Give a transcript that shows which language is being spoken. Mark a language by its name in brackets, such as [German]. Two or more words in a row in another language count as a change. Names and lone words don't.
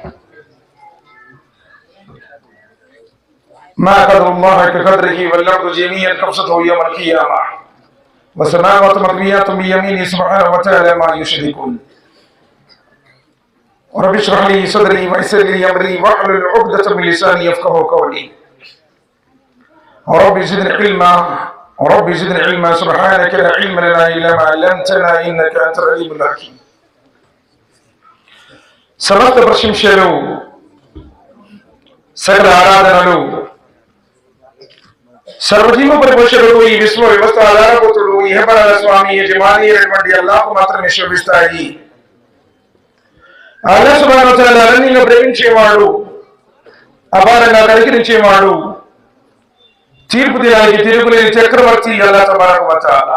[Arabic] ما قدر الله كقدره والأرض جميعا قبضته يوم القيامة والسماوات مطويات بيمينه سبحانه وتعالى ما يشركون. رب اشرح لي صدري ويسر لي امري واحلل عقدة من لساني يفقهوا قولي. رب زدني علما سبحانك لا علم لنا الا ما علمتنا انك انت العليم الحكيم. [Telugu] సమస్త ప్రశంసలు సకల ఆరాధనలు సర్వజీవ పరిపోషకుడు ఈ విశ్వ వ్యవస్థ ఆధారభూతుడు ఇహపరాల స్వామి యజమాని అయినటువంటి అల్లాహ్ మాత్రమే శోభిస్తాయి. అల్లాహ్ [Arabic] سبحانه وتعالى [Telugu] అన్నింటిని ప్రేమించేవాడు, అపారంగా కనికరించేవాడు, తీర్పు దినానికి తిరుగులేని చక్రవర్తి అల్లాహ్ [Arabic] سبحانه وتعالى.